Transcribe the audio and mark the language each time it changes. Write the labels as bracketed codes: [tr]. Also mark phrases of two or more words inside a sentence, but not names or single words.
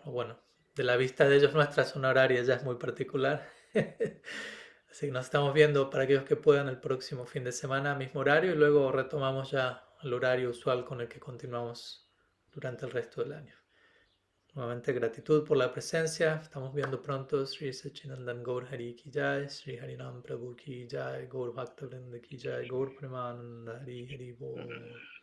[es] Bueno, de la vista de ellos nuestra zona horaria ya es muy particular. Así que nos estamos viendo para aquellos que puedan el próximo fin de semana, mismo horario, y luego retomamos ya el horario usual con el que continuamos durante el resto del año. Nuevamente gratitud por la presencia. Estamos viendo pronto. [hi] श्री शचीनन्दन गौर हरि की जय, श्री हरिनाम प्रभु की जय, गौर भक्त वृन्द की जय, गौर प्रेमानन्द हरि हरि बोल.